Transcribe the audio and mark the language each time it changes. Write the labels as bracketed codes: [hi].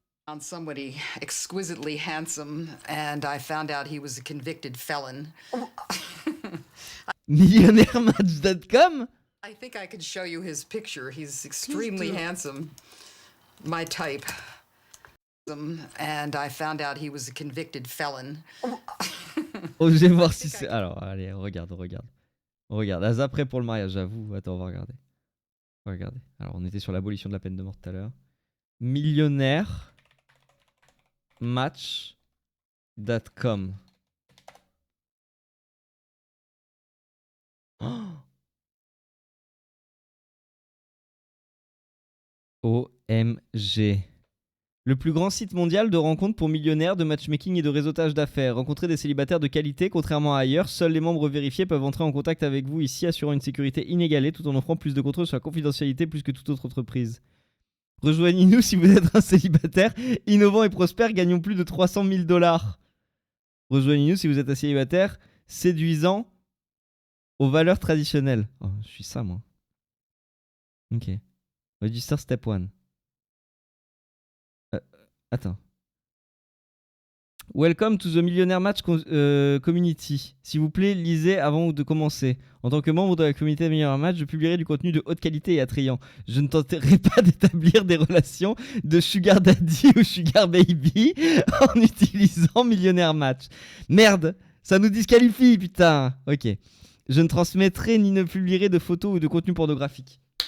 [en] found somebody exquisitely handsome, and I found out he was a convicted felon. MillionaireMatch.com? I think I could show you his picture. He's extremely handsome. My type. And I found out he was a convicted felon. [fr] Oh, je vais voir si c'est... Alors, allez, regarde. Regarde, Asa prêt pour le mariage, j'avoue. Attends, on va regarder. Regardez. Alors, on était sur l'abolition de la peine de mort tout à l'heure. MillionaireMatch.com. Oh, OMG. Le plus grand site mondial de rencontres pour millionnaires, de matchmaking et de réseautage d'affaires. Rencontrer des célibataires de qualité, contrairement à ailleurs, seuls les membres vérifiés peuvent entrer en contact avec vous ici, assurant une sécurité inégalée tout en offrant plus de contrôle sur la confidentialité plus que toute autre entreprise. Rejoignez-nous si vous êtes un célibataire innovant et prospère, gagnons plus de 300 000 $. Rejoignez-nous si vous êtes un célibataire séduisant aux valeurs traditionnelles. Oh, je suis ça, moi. Ok. [en] Register step 1. [fr] Attends. [en] Welcome to the Millionaire Match Community. [fr] S'il vous plaît, lisez avant de commencer. En tant que membre de la communauté Millionaire Match, je publierai du contenu de haute qualité et attrayant. Je ne tenterai pas d'établir des relations de Sugar Daddy ou Sugar Baby en utilisant Millionaire Match. Merde, ça nous disqualifie, putain. Ok. Je ne transmettrai ni ne publierai de photos ou de contenu pornographique.